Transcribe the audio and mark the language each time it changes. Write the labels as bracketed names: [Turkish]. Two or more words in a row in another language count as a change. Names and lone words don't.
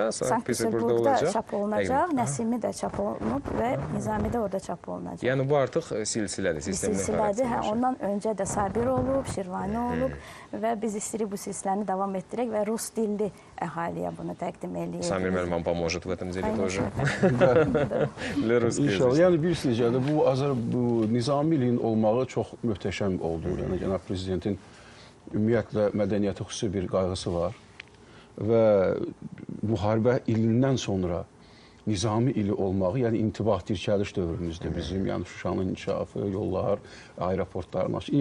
[Azerbaijani] Sankt-Peterburqda çap olunacaq, Nəsimi də çap olunub və Nizami də orada çap olunacaq. Yəni, bu artıq silsilədir, sistemli xarakterləşir. Ondan öncə də Sabir olub, Şirvani olub və biz istəyirik bu silsiləni davam etdirək və rus dilli əhaliyə bunu təqdim edirik. [Russian] Samir müəllim вам поможет в этом деле тоже. [Azerbaijani] İnşallah. Yəni, bilirsiniz, bu Nizamiliyin olmağı çox möhtəşəm oldu. Yəni, Cənab Prezidentin ümumiyyətlə mədəniyyətə xüsusi bir qayğısı var və müharibə ilindən sonra Nizami ili olmağı, yəni intibah dirçəliş dövrümüzdür bizim, yəni Şuşanın inkişafı, yollar, aeroportların açı.